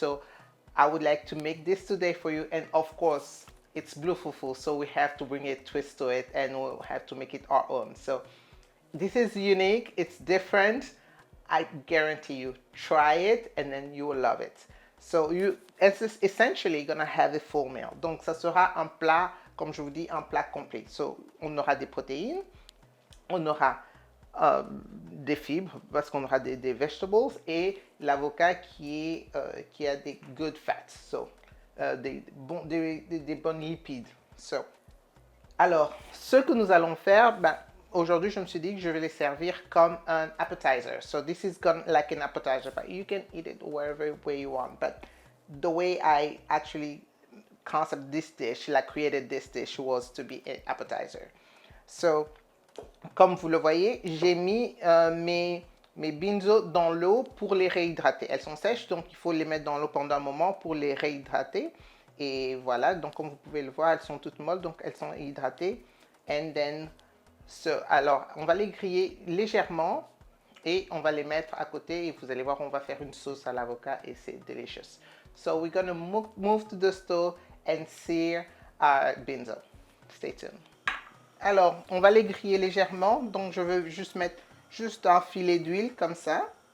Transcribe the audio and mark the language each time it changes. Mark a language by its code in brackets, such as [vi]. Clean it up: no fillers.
[en] So I would like to make this today for you, and of course it's blue fufu, so we have to bring a twist to it and we'll have to make it our own. So this is unique, it's different. I guarantee you, try it and then you will love it. So it's essentially gonna have a full meal. [fr] Donc ça sera un plat, comme je vous dis, un plat complet. So on aura des protéines, on aura des fibres parce qu'on aura des vegetables et l'avocat qui a des [en] good fats, [fr] so des bonnes lipides. So, alors, ce que nous allons faire, aujourd'hui je me suis dit que je vais les servir comme un appetizer. [en] So this is like an appetizer, but you can eat it wherever way you want. But the way I actually concept this dish, like created this dish, was to be an appetizer. [fr] So comme vous le voyez, j'ai mis mes binzo dans l'eau pour les réhydrater. Elles sont sèches, donc il faut les mettre dans l'eau pendant un moment pour les réhydrater. Et voilà, donc comme vous pouvez le voir, elles sont toutes molles, donc elles sont hydratées. [en] And then, [fr] alors, on va les griller légèrement et on va les mettre à côté. Et vous allez voir, on va faire une sauce à l'avocat et c'est delicious. [en] So we're going to move to the stove and sear our binzo. Stay tuned. [fr] Alors, on va les griller légèrement. Donc, je veux juste mettre un filet d'huile comme ça.